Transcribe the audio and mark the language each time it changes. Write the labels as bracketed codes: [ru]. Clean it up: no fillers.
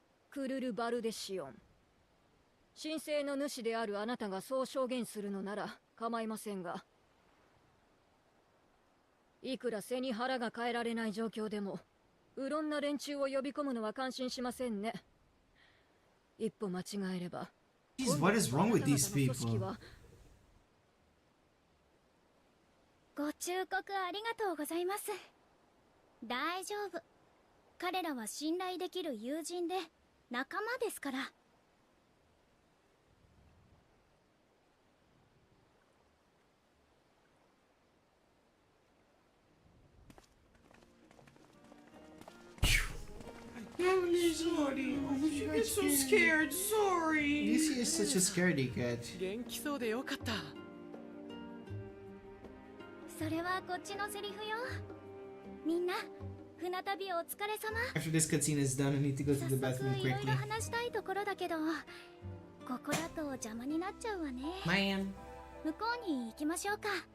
[ja] クルル・バルデシオン。申請の主であるあなたがそう証言するのなら構いませんが、いくら背に腹が変えられない状況でもうろんな連中を呼び込むのは感心しませんね。一歩間違えれば。 [en] Jeez, what is wrong with these people? [ja] ご忠告ありがとうございます。大丈夫。彼らは信頼できる友人で仲間ですから。 [en] I'm sorry. She gets so scared. Sorry. Lucy is such a scaredy cat. [ja] 元気そうでよかった。それはこっちのセリフよ。みんな、船旅お疲れ様。 [en] After this cutscene is done, I need to go to the bathroom [ja] いろい [en] quickly. [ja] ろ話したいところだけど、ここだと邪魔になっちゃうわね。 [en] Man. [ja] 向こうに行きましょうか。